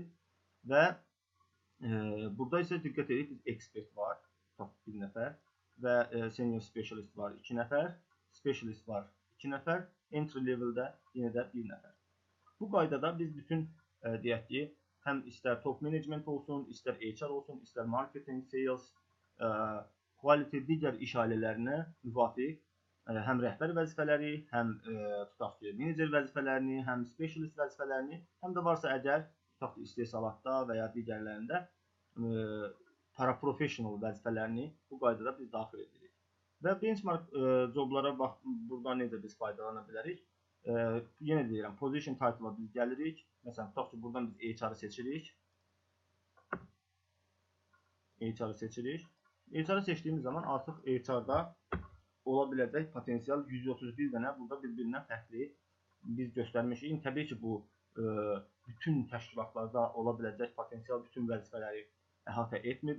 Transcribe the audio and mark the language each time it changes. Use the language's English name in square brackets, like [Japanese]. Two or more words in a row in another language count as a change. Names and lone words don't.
[Azerbaijani] Və burada isə diqqət edək, biz expert var, bir nəfər və [English] Senior Specialist [Azerbaijani] var 2 nəfər, Specialist var 2 nəfər, [English] Entry Level- [Azerbaijani] də yenə də 1 nəfər. Bu qaydada biz bütün, deyək ki, həm istər [English] top management [Azerbaijani] olsun, istər HR olsun, istər [English] marketing, sales, quality [Azerbaijani] digər iş ailələrinə müvafiq həm rəhbər vəzifələri, həm tutaq ki, menecer vəzifələrini, həm specialist vəzifələrini, həm də varsa əgər tutaq ki, istehsalatda və ya digərlərində paraprofessional vəzifələrini bu qaydada biz daxil edirik. Və [English] benchmark joblara [Azerbaijani] bax, burada necə biz faydalana bilərik? Yenə deyirəm, [English] position title-a [Azerbaijani] biz gəlirik. Məsələn, tutaq ki, buradan biz HR-ı seçirik. HR-ı seçirik. HR-ı seçdiyimiz zaman artıq HR-da ola biləcək potensial 131 dənə burada bir-birindən fərqli biz göstərmişik. Təbii ki, bu bütün təşkilatlarda ola biləcək potensial bütün vəzifələri əhatə etmir.